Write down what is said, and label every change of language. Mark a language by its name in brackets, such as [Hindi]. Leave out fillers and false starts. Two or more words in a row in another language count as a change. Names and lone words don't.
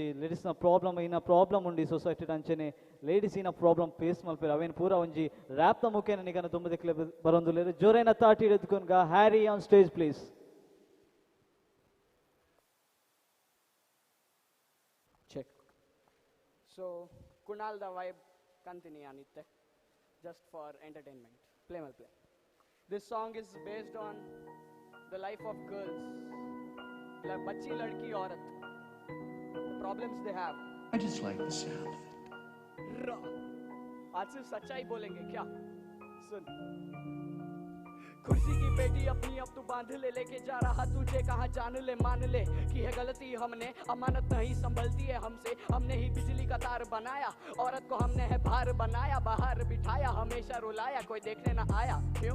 [Tulu] ಲೇಡೀಸ್ನ ಪ್ರಾಬ್ಲಮ್ ಉಂಡಿ ಸೊಸೈಟಿ ಅಂಚೆನೆ ಲೇಡೀಸ್ ಇನ [English] problem face [Tulu] ಮಲ್ಪೇರು ಅವೇನು ಪೂರ ಒಂಜಿ ರ್ಯಾಪ್ನ ಮುಖೇನ ನಿಗನ ತುಂಬದಕ್ಕೆ ಬರೋದು ಜೋರೇನ ತಾಟಿ ಹಿಡಿದುಕೊಂಡ್ಗ [English] Harry on stage please. Check. So, Kunal the vibe [Tulu] kantini anitte, [English] just for entertainment. Play mal play. This song is based on the life of girls, like [Hindi] बच्ची, लड़की, औरत. [English] The problems they have. I just like the sound. Raw. [Hindi] आज सिर्फ सच्चाई बोलेंगे क्या? सुन. कुर्सी की पेटी अपनी अब तू बांध ले, लेके जा रहा तुझे कहाँ जान ले, मान ले कि है गलती हमने, अमानत नहीं संभलती है हमसे, हमने ही बिजली का तार बनाया, औरत को हमने है भार बनाया, बाहर बिठाया हमेशा रुलाया, कोई देखने ना आया, क्यों?